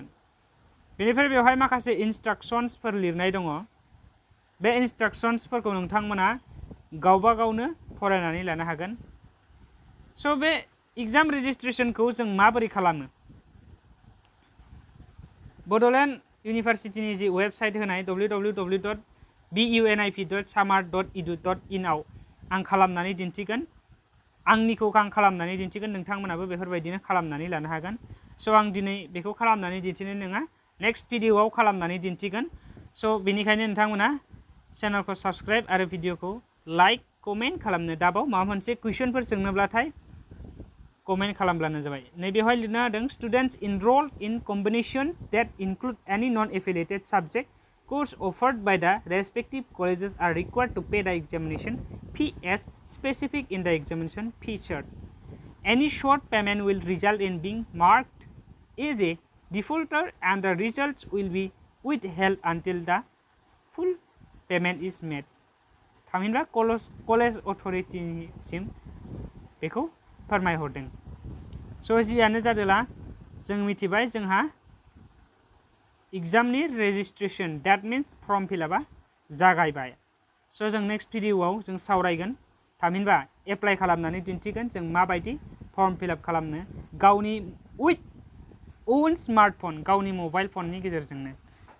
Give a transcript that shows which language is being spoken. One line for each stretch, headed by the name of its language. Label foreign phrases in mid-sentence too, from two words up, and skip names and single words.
Bodo: बेनिफ्राय बेवहाय माखासे इन्सट्राक्शन्सफोर लिरनाय दङ बे इन्सट्राक्शन्सफोरखौ नोंथांमोना गावबा गावनो फरायनानै लानो हागोन। स' बे
English: exam registration-खौ
Bodo: जों माबोरै खालामो बड'लेण्ड इउनिभारसिटिनि जि वेबसाइट होनाय www.bunif.samart.edu.in आव आं खालामनानै दिन्थिगोन। आंनिखौ आं खालामनानै दिन्थिगोन नोंथांमोनाबो बेफोरबायदिनो खालामनानै लानो हागोन। स' आं दिनै बेखौ खालामनानै दिन्थिनो नङा
English: next video-आव
Bodo: खालामनानै दिन्थिगोन। स' बेनिखायनो नोंथांमोना चेनेलखौ साबस्क्राइब आरो भिडिअखौ
English: like comment
Bodo: खालामनो दाबाव माबा मोनसे कुइसनफोर सोंनोब्लाथाय कमेन्ट खालामब्लानो जाबाय। नैबेवहाय लिरना होदों
English: students enrolled in combinations that include any non affiliated subject course offered by the respective colleges are required to pay the examination fee as specific in the examination fee chart. Any short payment will result in being marked as a defaulter and the results will be withheld until the full payment is made.
Bodo: थामहिनबा
English: college authorities-सिम
Bodo: बेखौ फोरमायहरदों। स' जियानो जादोला जों मिथिबाय जोंहा
English: exam-नि registration that means form fill-up-आ
Bodo: जागायबाय। स' जों
English: next video-आव
Bodo: जों सावरायगोन थामहिनबा एप्लाइ खालामनानै दिन्थिगोन जों माबायदि
English: form fill-up
Bodo: खालामनो गावनि
English: with own smartphone
Bodo: गावनि
English: mobile phone-नि
Bodo: गेजेरजोंनो।